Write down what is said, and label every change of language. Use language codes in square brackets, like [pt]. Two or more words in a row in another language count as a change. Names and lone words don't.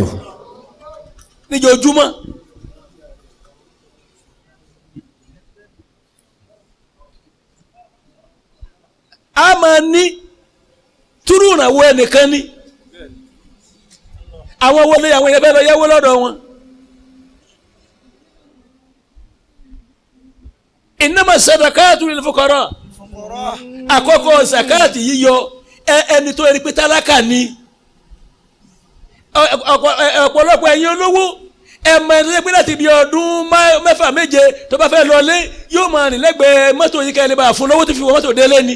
[yo] níjojúmọ́ a máa ní túrú ìrànwọ́ ẹnìkan ní àwọn wọlé àwọn èèyàn fẹ́ lọ yáwó lọ́dọ̀ wọn. [ar] إنما الصدقات للفقراء [yo] àkọ́kọ́ zakati yíyọ ẹni tó rí pé tálákà ni ọ̀pọ̀lọpọ̀ ẹ̀yin olówó ẹ̀mọ ẹni pé láti bí ọdún 6-7 tó bá fẹ́ lọlé yóò máa rìn lẹ́gbẹ̀ẹ́ mọ́tò yìí kẹ́lẹ́ bá fún lọ́wọ́ tó fi wọ mọ́tò délé ni.